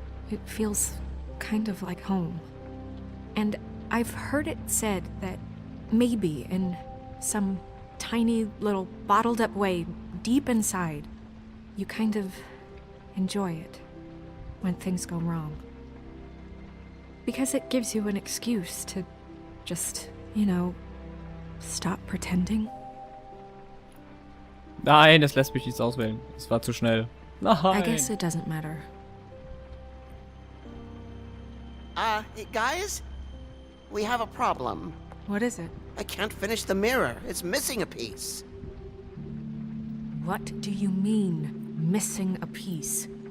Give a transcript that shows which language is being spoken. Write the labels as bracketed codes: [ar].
[en] It feels kind of like home. And I've heard it said that maybe in some tiny little bottled up way deep inside, you kind of enjoy it when things go wrong. Because it gives you an excuse to just, stop pretending. [de] Nein, es lässt mich nichts auswählen. Es war zu schnell. [en] I guess it doesn't matter. Guys? We have a problem. What is it? I can't finish the mirror. It's missing a piece. What do you mean, missing a piece?